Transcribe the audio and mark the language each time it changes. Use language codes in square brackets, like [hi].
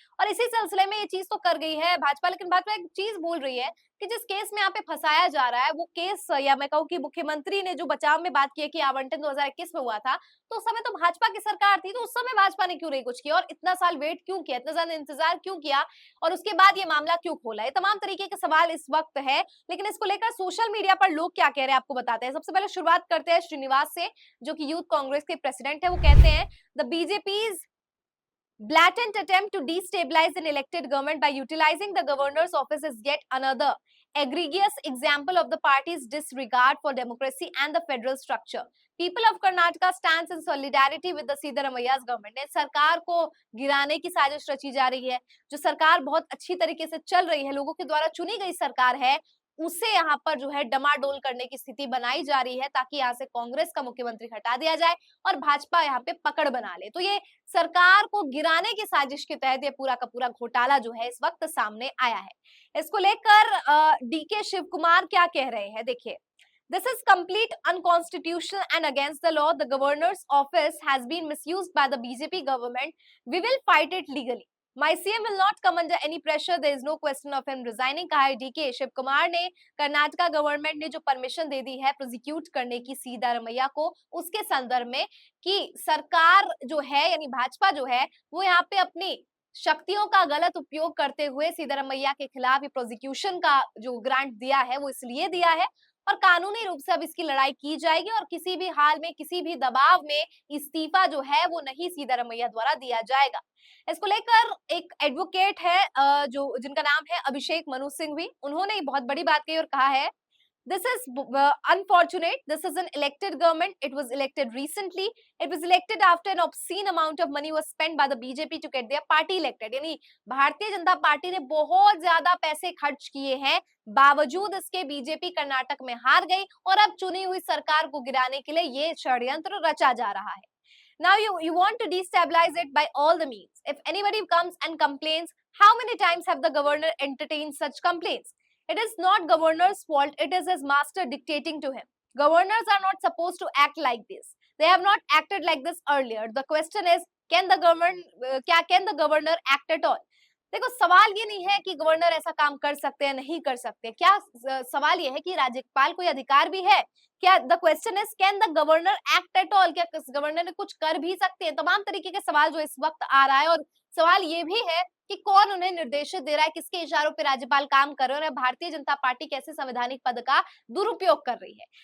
[hi] और इसी सिलसिले में ये चीज तो कर गई है भाजपा, लेकिन भाजपा एक चीज भूल रही है कि जिस केस में यहाँ पे फंसाया जा रहा है वो केस, या मैं कहूँ कि मुख्यमंत्री ने जो बचाव में बात की है कि आवंटन 2021 में हुआ था, तो उस समय तो भाजपा की सरकार थी, तो उस समय भाजपा ने क्यों नहीं कुछ किया और इतना साल वेट क्यों किया, इतना ज्यादा इंतजार क्यों किया और उसके बाद ये मामला क्यों खोला। ये तमाम तरीके के सवाल इस वक्त है, लेकिन इसको लेकर सोशल मीडिया पर लोग क्या कह रहे हैं आपको बताते हैं। सबसे पहले शुरुआत करते हैं श्रीनिवास से, जो कि यूथ कांग्रेस के प्रेसिडेंट है। वो कहते हैं, [en] The BJP's blatant attempt to destabilize an elected government by utilizing the governor's office is yet another egregious example of the party's disregard for democracy and the federal structure. People of Karnataka stands in solidarity with the Siddaramaiya's government. [hi] ने सरकार को गिराने की साजिश रची जा रही है। जो सरकार बहुत अच्छी तरीके से चल रही है, लोगों के द्वारा चुनी गई सरकार है, उसे यहाँ पर जो है डमाडोल करने की स्थिति बनाई जा रही है ताकि यहाँ से कांग्रेस का मुख्यमंत्री हटा दिया जाए और भाजपा यहाँ पे पकड़ बना ले। तो ये सरकार को गिराने की साजिश के तहत ये पूरा का पूरा घोटाला जो है इस वक्त सामने आया है। इसको लेकर डीके शिव कुमार क्या कह रहे हैं, देखिए। [en] This is complete unconstitutional and against the law. The governor's office has been misused by the BJP government. We will fight it legally. My CM will not come under any pressure. There is no question of him resigning. [hi] कहा है DK Shiv Kumar ने। Karnataka government ने जो permission दे दी है prosecute करने की सिद्धारमैया को, उसके संदर्भ में कि सरकार जो है यानी भाजपा जो है वो यहाँ पे अपनी शक्तियों का गलत उपयोग करते हुए सिद्धारमैया के खिलाफ ये प्रोसिक्यूशन का जो ग्रांट दिया है वो इसलिए दिया है और कानूनी रूप से अब इसकी लड़ाई की जाएगी और किसी भी हाल में किसी भी दबाव में इस्तीफा जो है वो नहीं सिद्धारमैया द्वारा दिया जाएगा। इसको लेकर एक एडवोकेट है जो जिनका नाम है अभिषेक मनु सिंघवी, उन्होंने बहुत बड़ी बात कही और कहा है, [en] this is unfortunate. This is an elected government. It was elected recently. It was elected after an obscene amount of money was spent by the BJP to get their party elected. [hi] यानी Bharatiya Janata party ने बहुत ज्यादा पैसे खर्च किए हैं, बावजूद इसके बीजेपी कर्नाटक में हार गई और अब चुनी हुई सरकार को गिराने के लिए ये षड्यंत्र रचा जा रहा है। [en] Now you want to destabilize it by all the means. If anybody comes and complains, how many times have the governor entertained such complaints? It is not governor's fault. It is his master dictating to him. Governors are not supposed to act like this. They have not acted like this earlier. The question is, can the governor act at all? [hi] देखो सवाल ये नहीं है कि governor ऐसा काम कर सकते हैं नहीं कर सकते, क्या सवाल ये है कि राज्यपाल को अधिकार भी है क्या? [en] the question is can the governor act at all, [hi] क्या गवर्नर कुछ कर भी सकते हैं? तमाम तरीके के सवाल जो इस वक्त आ रहा है और सवाल ये भी है कि कौन उन्हें निर्देशित दे रहा है, किसके इशारों पे राज्यपाल काम कर रहे हैं और भारतीय जनता पार्टी कैसे संवैधानिक पद का दुरुपयोग कर रही है।